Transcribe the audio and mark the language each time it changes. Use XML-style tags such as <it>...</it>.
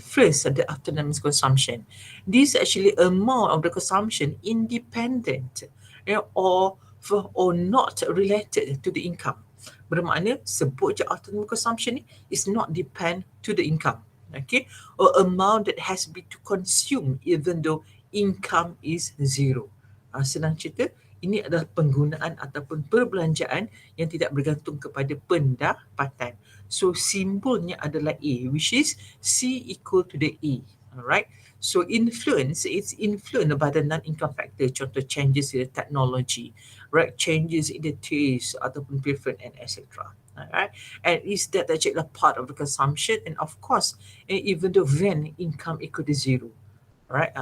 <en>First, the autonomous consumption. This actually amount of the consumption independent, or not related to the income.</en> <ms>Bermakna sebut je autonomous consumption ni</ms> <en>is not depend to the income. Okay, or amount that has been to consume even though income is zero.</en> <ms>Senang cerita, ini adalah penggunaan ataupun perbelanjaan yang tidak bergantung kepada pendapatan. So simbolnya adalah A,</ms> <en>which is C equal to the A. Alright. So influence, it's influenced by the non-income factor, contoh changes in the technology, right? Changes in the taste ataupun preference and etc. Alright. And is that actually a part of the consumption? And of course, even though when income equal to zero, right?</en>